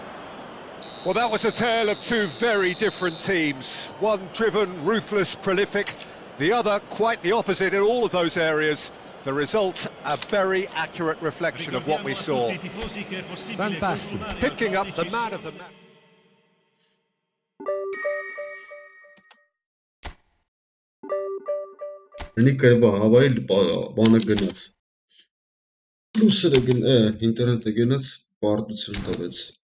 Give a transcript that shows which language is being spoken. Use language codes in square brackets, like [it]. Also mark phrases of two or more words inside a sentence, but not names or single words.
[en] Well, that was a tale of two very different teams. One driven, ruthless, prolific. The other quite the opposite in all of those areas. The result, a very accurate reflection of what we saw. Van Basten picking up the man of the match. [hy] Դանի Կարվահալի բանը գնաց։ Լուսերը ինտերնետը գնաց, պարտություն տվեց։